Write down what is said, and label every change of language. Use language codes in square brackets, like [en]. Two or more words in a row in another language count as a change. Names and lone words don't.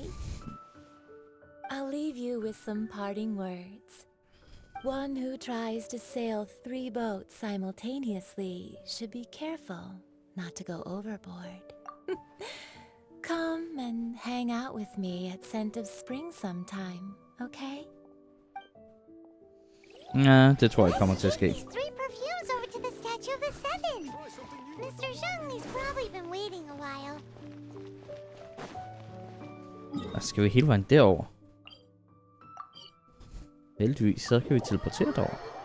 [en] I'll leave you with some parting words. One who tries to sail 3 boats simultaneously should be careful not to go overboard. Come and hang out with me at Scent of Spring sometime, okay? [da] Ja, det tror jeg kommer til at ske. [en] These 3 perfumes over to the Statue of the Seven. Mr. Zhongli's probably been waiting a while. [da] Og skal vi hele vejen derover? Heldigvis, så kan vi teleportere derover.